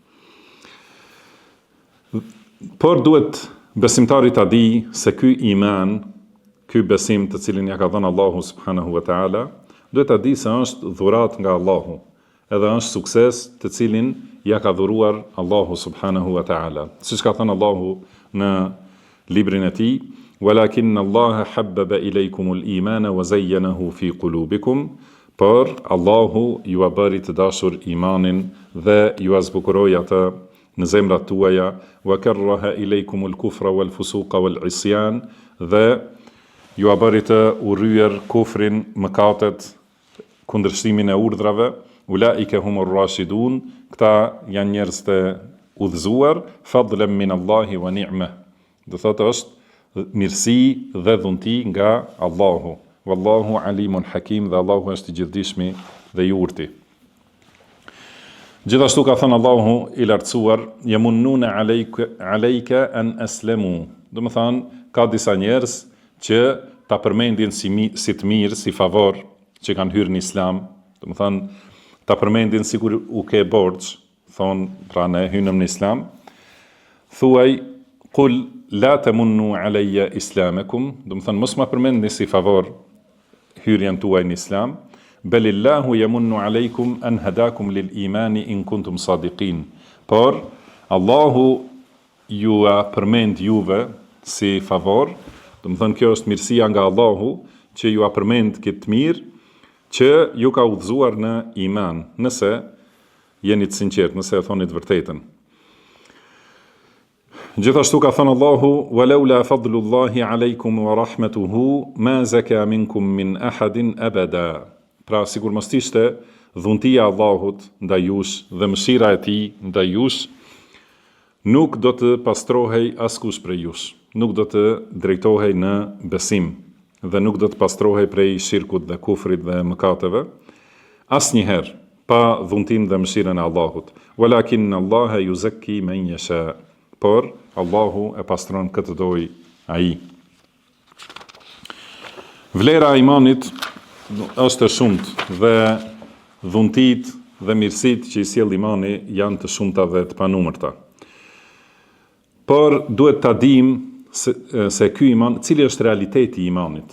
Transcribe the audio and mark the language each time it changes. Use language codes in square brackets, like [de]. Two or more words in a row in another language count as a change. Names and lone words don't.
[sq] Por duhet besimtari ta di se ky iman, ky besim të cilin ja ka dhënë Allahu [ar] سبحانه وتعالى, [sq] duhet ta di se është dhuratë nga Allahu. edhe është sukses të cilin ja ka dhuruar Allahu [ar] سبحانه وتعالى. [sq] Siç ka thënë Allahu në librin e tij, [ar] "ولكن الله حبب إليكم الإيمان وزينه في قلوبكم", [sq] por Allahu ju a bëri të dashur imanin dhe ju a zbukuroi atë në zemrat tuaja, [ar] "وكره إليكم الكفر والفسوق والعصيان", [sq] dhe ju a bëri të urryer kufrin, mëkatet, kundërshtimin e urdhrave, [ar] "أولئك هم الراشدون", [sq] këta janë njerëz të udhëzuar, [ar] "فضلا من الله ونعمة", [sq] do thotë është mirësi dhe dhunti nga Allahu. [ar] والله عليم حكيم, [sq] dhe Allahu është i gjithdijshmi dhe i urti. Gjithashtu ka thënë Allahu i lartësuar, [ar] "يمنون عليك أن أسلموا", [sq] do të thonë ka disa njerëz që ta përmendin si të mirë, si favor që kanë hyrë në Islam, do të thonë ta përmendin sikur u ke borxh, thonë pra ne hynëm në Islam, thuaj [ar] "قل لا تمنوا علي إسلامكم", [sq] do të thonë mos ma përmendni si favor hyrjen tuaj në Islam, [ar] "بل الله يمن عليكم أن هداكم للإيمان إن كنتم صادقين", [sq] por Allahu ju a përmend juve si favor, do të thonë kjo është mirësia nga Allahu që ju a përmend këtë mirë, që ju ka udhëzuar në iman, nëse jeni të sinqert, nëse e thoni të vërtetën. Gjithashtu ka thënë Allahu, [ar] "ولولا فضل الله عليكم ورحمته ما زكى منكم من أحد أبدا", [sq] pra sikur mos ishte dhuntia e Allahut ndaj jush dhe mëshira e tij ndaj jush, nuk do të pastrohej askush prej jush, nuk do të drejtohej në besim dhe nuk do të pastrohej prej shirkut dhe kufrit dhe mëkateve, asnjëherë pa dhuntin dhe mëshirën e Allahut. [ar] "ولكن الله يزكي من يشاء", [sq] por Allahu e pastron këtë doj ai. Vlera e imanit është e shumtë dhe dhuntit dhe mirësit që i sjell imani janë të shumta dhe të panumërta. Por duhet ta dimë se ky iman, cili është realiteti i imanit.